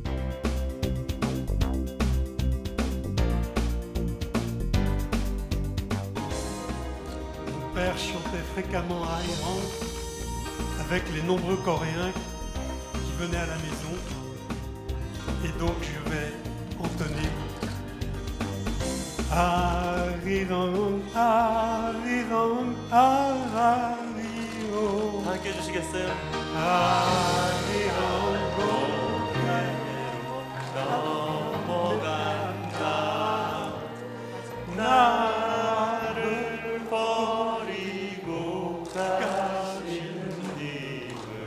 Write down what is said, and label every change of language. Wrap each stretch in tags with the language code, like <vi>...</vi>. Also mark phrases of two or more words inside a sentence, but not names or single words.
<fr>Mon père chantait fréquemment à Iran avec les nombreux Coréens qui venaient à la maison et donc je vais entonner</fr> <ko>아리랑 아리랑 아리오 함께 해주시겠어요? 아리랑 넘어간다 나를 버리고 가신 님은</ko>